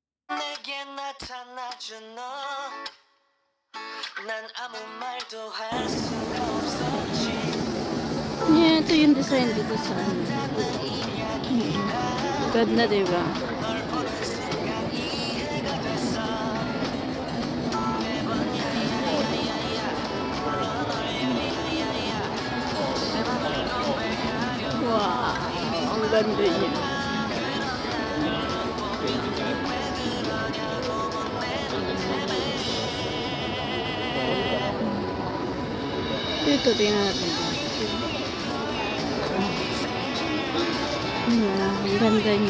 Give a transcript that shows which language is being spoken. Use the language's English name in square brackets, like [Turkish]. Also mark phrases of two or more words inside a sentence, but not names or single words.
[Korean] 내게 나타나준 너, 난 아무 말도 할 수가 없었지. [English] Yeah, [Filipino] ito yung design dito sa ano. Ganda, diba? [Korean] 널 보는 순간 이해가 됐어. 매번 야야야야야 불러 널 야야야야 내 맘을 고백하려. [Filipino] Wow, ang ganda niya. Dito, tingnan natin. Yeah, ang ganda niya.